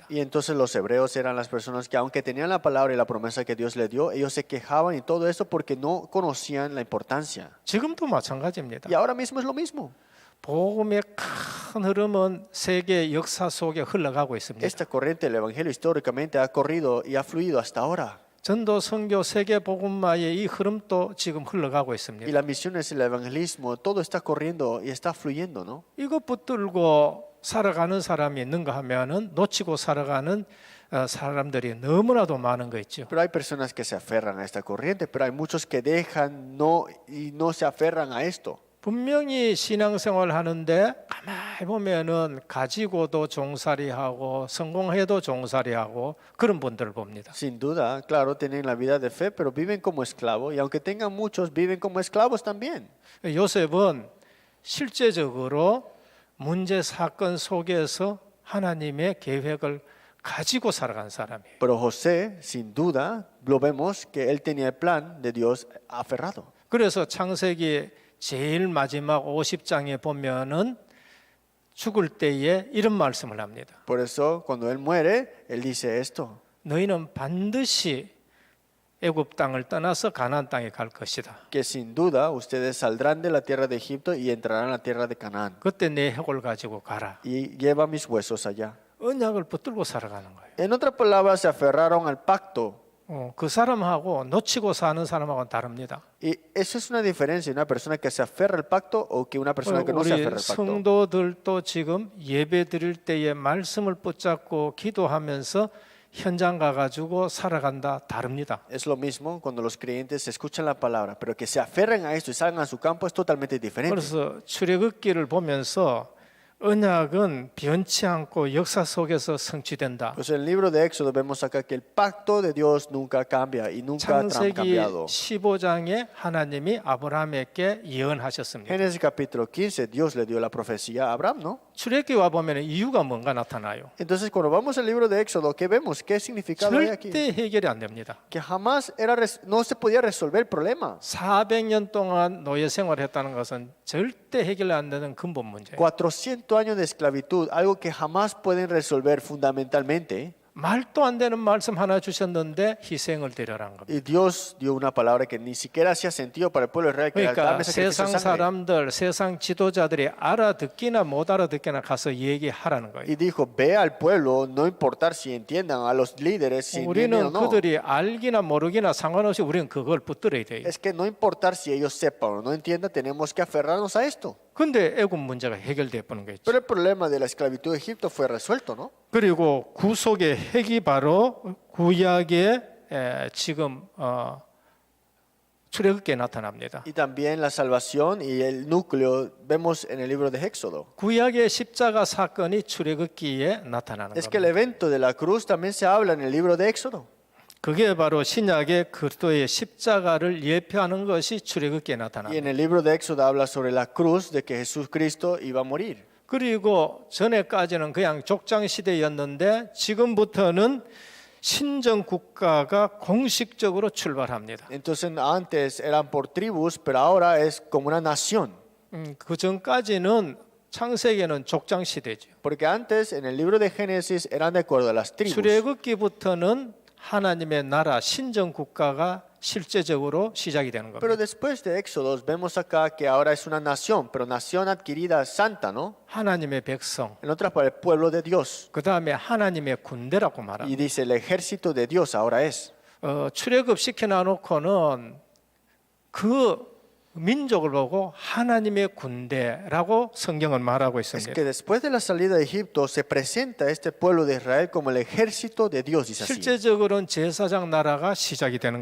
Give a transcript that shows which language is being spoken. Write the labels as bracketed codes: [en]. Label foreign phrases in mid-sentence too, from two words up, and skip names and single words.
[es] Y entonces los hebreos eran las personas que aunque tenían la palabra y la promesa que Dios les dio, ellos se quejaban y todo eso porque no conocían la importancia. [ko] 지금도 마찬가지입니다. [es] Y ahora mismo es lo mismo. [ko] 복음의 큰 흐름은 세계 역사 속에 흘러가고 있습니다. [es] Esta corriente del evangelio históricamente ha corrido y ha fluido hasta ahora. [ko] 전도 선교 세계 복음화의 이 흐름도 지금 흘러가고 [es] Y [ko] 있습니다. [es] las misiones, el evangelismo, todo está corriendo y está fluyendo, ¿no? [ko] 이것 붙들고 살아가는 사람이 있는가 하면은 놓치고 살아가는 사람들이 너무나도 많은 거 있죠. [es] Pero hay personas que se aferran a esta corriente, pero hay muchos que dejan y no se aferran a esto. [ko] 분명히 신앙생활 하는데 가만히 보면은 가지고도 종살이하고 성공해도 종살이하고 그런 분들을 봅니다. [es] Sin duda, claro, tienen la vida de fe, pero viven como esclavos y aunque tengan muchos, viven como esclavos también. [ko] 요셉은 실제적으로 문제 사건 속에서 하나님의 계획을 가지고 살아간 사람이에요. [es] Pero José, sin duda, lo vemos que él tenía el plan de Dios aferrado. [ko] 그래서 창세기 제일 마지막 50장에 보면은 죽을 때에 이런 말씀을 합니다. [es] Por eso, cuando él muere, él dice esto. [ko] 너희는 반드시 애굽 땅을 떠나서 가나안 땅에 갈 것이다. [es] Que sin duda ustedes saldrán de la tierra de Egipto y entrarán a la tierra de Canaán. [ko] 그때 내 핵을 가지고 가라. [es] Y lleva mis huesos allá. [ko] 언약을 붙들고 살아가는 거예요. [es] En otras palabras, se aferraron al pacto. [ko] 그 사람하고 놓치고 사는 사람하고는 다릅니다. [es] Y eso es una diferencia, una persona que se aferra al pacto o que una persona que no se [ko] 우리 [es] aferra al pacto. [ko] 성도들도 지금 예배 드릴 때에 말씀을 붙잡고 기도하면서 현장 가가지고 살아간다 다릅니다. [es] Es lo mismo cuando los creyentes escuchan la palabra, pero que se aferren a esto y salgan a su campo es totalmente diferente. [ko] 그래서 출애굽기를 보면서 언약은 변치 않고 역사 속에서 성취된다. [es] Pues en el libro de Éxodo vemos acá que el pacto de Dios nunca cambia y nunca ha [ko] 창세기 [es] cambiado. [ko] 15장에 하나님이 아브라함에게 예언하셨습니다. [es] Génesis capítulo 15, Dios le dio la profecía a Abraham, ¿no? [ko] 출애굽기 와 보면 이유가 뭔가 나타나요. [es] Entonces cuando vamos al libro de Éxodo, ¿qué vemos? ¿Qué significado hay aquí? [ko] 절대 해결이 안 됩니다. [es] Que jamás no se podía resolver el problema. [ko] 400년 동안 노예 생활했다는 것은 절대 해결이 안 되는 근본 문제예요. [es] 400 años de esclavitud, algo que jamás pueden resolver fundamentalmente. [ko] 말도 안 되는 말씀 하나 주셨는데 희생을 드려라는 겁니다. [es] Y Dios dio una palabra que ni siquiera hacía sentido para el pueblo de Israel, que era [ko] 그러니까 [es] darme sacrificio [ko] 세상 [es] de sangre. [ko] 사람들, 세상 지도자들이 알아듣기나 못 알아듣기나 가서 얘기하라는 거예요. [es] Y dijo, ve al pueblo, no importar si entiendan, a los líderes si entienden o [ko] 우리는 [es] no. [ko] 그들이 알기나 모르기나 상관없이 우리는 그걸 붙들어야 돼요. [es] Es que no importar si ellos sepan o no entiendan, tenemos que aferrarnos a esto. [ko] 근데 애굽 문제가 해결돼 버는 거죠. [es] Pero el problema de la esclavitud de Egipto fue resuelto, ¿no? [ko] 그리고 구속의 핵이 바로 구약의 지금 출애굽기에 나타납니다. [es] Y también la salvación y el núcleo vemos en el libro de Éxodo. [ko] 구약의 십자가 사건이 출애굽기에 나타나는 [es] Es que el [ko] 겁니다. [es] evento de la cruz también se habla en el libro de Éxodo. [ko] 그게 바로 신약의 그리스도의 십자가를 예표하는 것이 출애굽기에 [es] Y en [ko] 나타납니다. [es] el libro de Éxodo habla sobre la cruz de que Jesucristo iba a morir. [ko] 그리고 전에까지는 그냥 족장 시대였는데 지금부터는 신정 국가가 공식적으로 출발합니다. [es] Entonces antes eran por tribus, pero ahora es como una nación. [ko] 그 전까지는 창세기에는 족장 시대죠. [es] Porque antes en el libro de Génesis eran de acuerdo a las tribus. [ko] 출애굽기부터는 하나님의 나라 신정 국가가 실제적으로 시작이 되는 [es] Pero [ko] 겁니다. [es] después de Éxodos vemos acá que ahora es una nación, pero nación adquirida santa, ¿no? [ko] 하나님의 백성, [es] En otras palabras, el pueblo de Dios. [ko] 그 다음에 하나님의 군대라고 말합니다. [es] Y dice, el ejército de Dios ahora es. [ko] 출애굽 시켜놔놓고는 그 민족을 보고 하나님의 군대라고 성경은 말하고 [es] Es [ko] 있습니다. [es] que después de la salida de Egipto se presenta a este pueblo de Israel como el ejército de Dios, dice así. [ko] 실제적으로는 제사장 나라가 시작이 되는